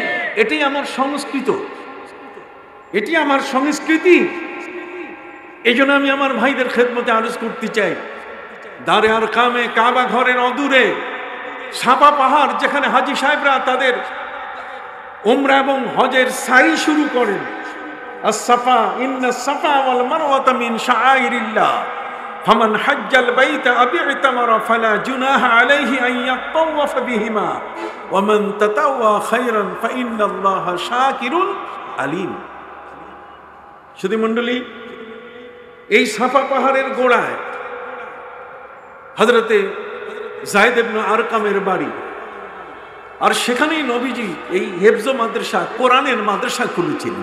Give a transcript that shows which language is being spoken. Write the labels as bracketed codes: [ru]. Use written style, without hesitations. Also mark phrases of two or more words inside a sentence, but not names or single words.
[bn] এটাই আমার সংস্কৃত। এটি আমার সংস্কৃতি। এই জন্য আমি আমার ভাইদের খেদমতে আরজ করতে চাই, দারে আর কামে, কাবা ঘরের অদূরে সাফা পাহাড়, যেখানে হাজী সাহেবরা তাদের উমরা এবং হজের সাই শুরু করেন। [ar] الصفا إن الصفا والمروة من شعائر الله فمن حج البيت أو اعتمر فلا جناح عليه أن يطوف بهما ومن تطوع خيرا فإن الله شاكر عليم. [bn] শুধু মণ্ডলী, এই সাফা পাহাড়ের গোড়ায় হযরতে যায়েদ ইবনে আরকামের বাড়ি, আর সেখানেই নবীজি এই হেফজ মাদ্রাসা, কোরআনের মাদ্রাসা খুলেছিলেন।